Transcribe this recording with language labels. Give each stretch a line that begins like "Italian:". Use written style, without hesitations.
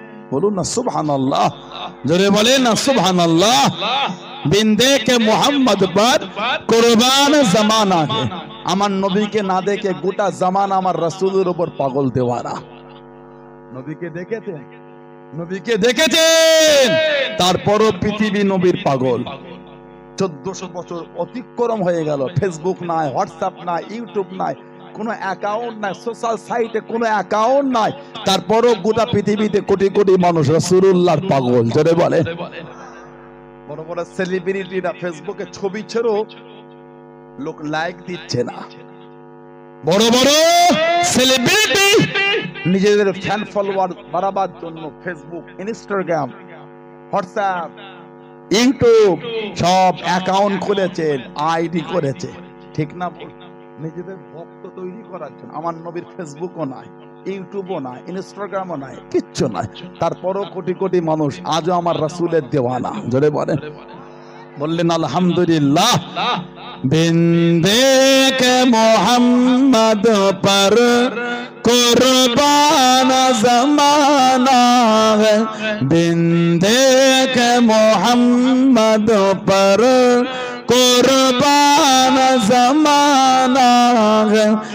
Hindi: बोलो ना सुभान अल्लाह, जोरे बोले ना सुभान अल्लाह। बिन देखे मोहम्मद पर कुर्बान जमाना है।
Bangla: আমার নবীকে না দেখে গোটা জামানা আমার রাসূলের উপর পাগল দেওয়ানা। নবীকে দেখেছেন, নবীকে দেখেছেন, তারপরও পৃথিবী নবীর পাগল। 1400 বছর অতিক্রম হয়ে গেল, ফেসবুক নাই, হোয়াটসঅ্যাপ নাই, ইউটিউব নাই, কোনো অ্যাকাউন্ট নাই, সোশ্যাল সাইটে কোনো অ্যাকাউন্ট নাই, তারপরও গোটা পৃথিবীতে কোটি কোটি মানুষ রাসূলুল্লাহর পাগল। জোরে বলে। বড় বড় সেলিব্রিটিরা ফেসবুকে ছবি ছেড়েও লোক লাইক দিচ্ছে না। বড় বড় সেলিব্রিটি নিজেদের ফ্যান ফলোয়ার বাড়াবার জন্য ফেসবুক, ইনস্টাগ্রাম, হোয়াটসঅ্যাপ, ইউটিউব সব অ্যাকাউন্ট খুলেছেন, আইডি করেছে, ঠিক না? নিজেদের ভক্ত তৈরি করার জন্য। আমার নবীর ফেসবুকও নাই, ইউটিউবও নাই, ইনস্টাগ্রামও নাই, কিচ্ছু নাই, তারপরও কোটি কোটি মানুষ আজও আমার রাসূলের দেওয়ানা। জোরে বলেন, বললেন আলহামদুলিল্লাহ।
Hindi: बिन देखे मोहम्मद पर कुर्बान जमाना है। बिन देखे मोहम्मद पर कुर्बान जमाना है।